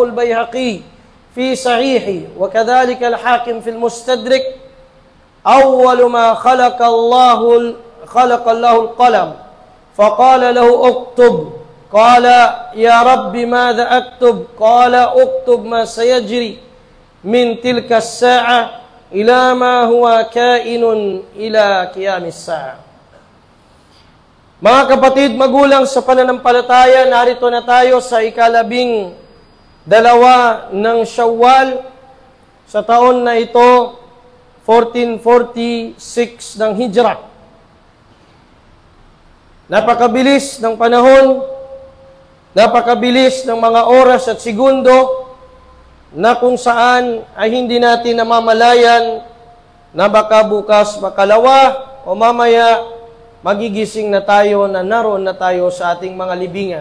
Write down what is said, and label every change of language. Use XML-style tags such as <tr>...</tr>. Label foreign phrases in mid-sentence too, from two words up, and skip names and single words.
<ar>البيهقي في صحيحه وكذلك الحاكم في المستدرك أول ما خلق الله القلم فقال له اكتب قال يا رب ماذا أكتب قال اكتب ما سيجري من تلك الساعة إلى ما هو كائن إلى قيام الساعة.</ar> <tl>Mga kapatid, magulang sa pananampalataya, narito na tayo sa ika-12 ng Shawwal sa taon na ito, 1446 ng Hijrah. Napakabilis ng panahon, napakabilis ng mga oras at segundo na kung saan ay hindi natin namamalayan na baka bukas makalawa o mamaya magigising na tayo na naroon na tayo sa ating mga libingan.</tl>